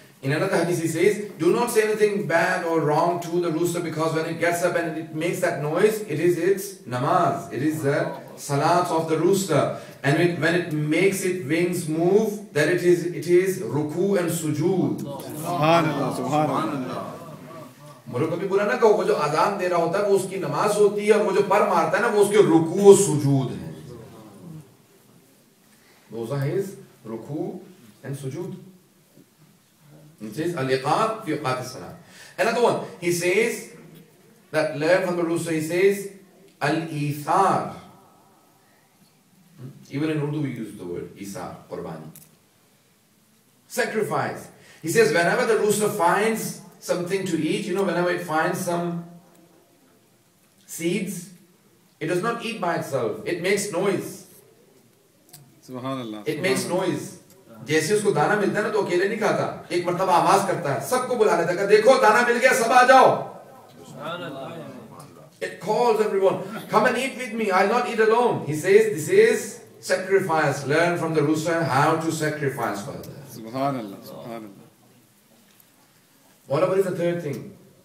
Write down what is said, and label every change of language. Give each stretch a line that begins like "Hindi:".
English: In another hadith he says, do not say anything bad or wrong to the rooster, because when it gets up and it makes that noise, it is its namaz. It is the salat of the rooster. And when it makes its wings move, then it is ruku and sujood.
Arabic: Subhanallah, subhanallah.
Urdu: مرغ کو بھی برا نہ کہو, وہ جو اذان دے رہا ہوتا ہے وہ اس کی نماز ہوتی ہے, اور وہ جو پر مارتا ہے نا وہ اس کے رکوع و سجود ہیں.
English: Those are his ruku and sujood. It says
Arabic: al-iqad fi awqat as-salat.
English: Another one, he says that learn from the rooster. He says al-ithar. Even in Urdu we use the word ithar, qurbani. Sacrifice. He says whenever the rooster finds something to eat, whenever it finds some seeds, it does not eat by itself. It makes noise.
Arabic: Subhanallah.
English: It makes noise.
Urdu: جیسے اس کو دانا ملتا ہے نا تو اکیلے نہیں کھاتا, ایک مرتبہ آواز کرتا ہے, سب کو بلا لیتا ہے, دیکھو دانا مل گیا, سب آ جاؤ.
English: It calls everyone, come and eat with me, I'll not eat alone. He says this is sacrifice. Learn from the rooster how to sacrifice for others.
Arabic: Subhanallah, subhanallah.
English: What is the third thing?